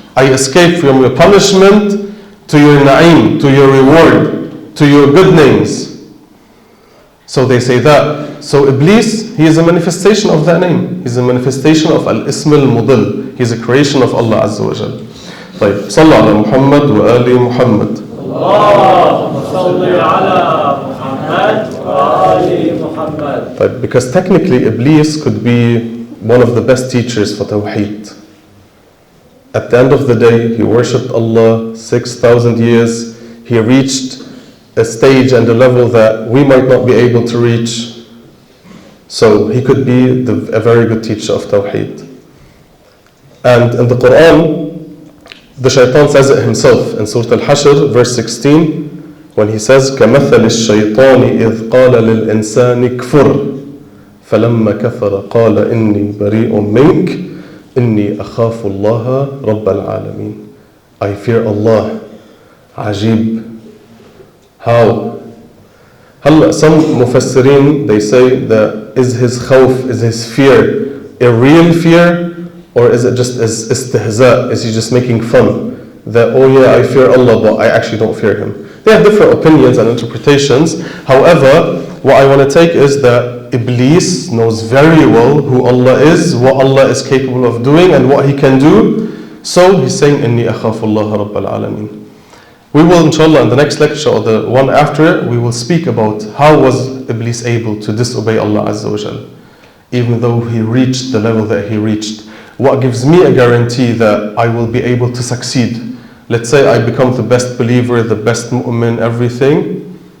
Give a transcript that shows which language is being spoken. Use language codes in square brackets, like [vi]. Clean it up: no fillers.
[en] I escape from your punishment to your na'im, to your reward, to your good names. So they say that. So Iblis, he is a manifestation of that name. He's a manifestation of Al-Ism al-Mudil. He's a creation of Allah Azza wa Jal. [ar] طيب صلى على محمد وآل محمد. اللهم صل على محمد وآل محمد. [en] طيب, because technically Iblis could be one of the best teachers for Tawheed. At the end of the day, he worshipped Allah 6,000 years. He reached a stage and a level that we might not be able to reach. So he could be a very good teacher of Tawheed. [ar] And in the Quran, the shaitan says it himself in Surah Al-Hashr, verse 16, when he says, كَمَثَلِ الشَّيْطَانِ إِذْ قَالَ لِلْإِنسَانِ كْفُرْ فَلَمَّا كَفَرَ قَالَ إِنِّي بَرِيءٌ مِّنْكَ إِنِّي أَخَافُ اللَّهَ رَبَّ الْعَالَمِينَ. [en] I fear Allah. Ajib. How? Some mufassirin, they say that is his khawf, is his fear a real fear, or is it just as istihza? Is he just making fun? That, oh yeah, I fear Allah, but I actually don't fear Him. They have different opinions and interpretations. However, what I want to take is that Iblis knows very well who Allah is, what Allah is capable of doing, and what He can do. [ar] So he's saying, إِنِّي أَخَافُ اللَّهَ رَبَّ الْعَالَمِينَ. [en] We will, inshallah, in the next lecture or the one after it, we will speak about how was Iblis able to disobey Allah Azza wa Jal, even though he reached the level that he reached. What gives me a guarantee that I will be able to succeed? Let's say I become the best believer, the best mu'min, everything.